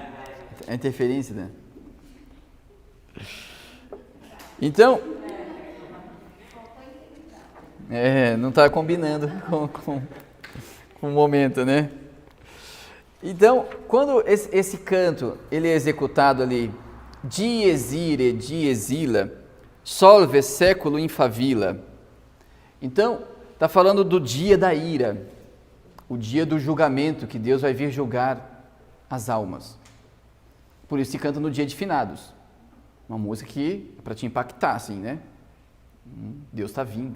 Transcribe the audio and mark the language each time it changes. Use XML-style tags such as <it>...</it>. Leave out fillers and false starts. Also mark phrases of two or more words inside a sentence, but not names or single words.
<pt>É a interferência, né? Então, não está combinando com o momento, né? Então, quando esse canto ele é executado ali,</pt> <la>dies ire, dies illa, solve século in favilla.</la> <pt>Então, está falando do dia da ira, o dia do julgamento, que Deus vai vir julgar as almas. Por isso se canta no dia de finados. Uma música que é para te impactar, assim, né? Deus está vindo.</pt>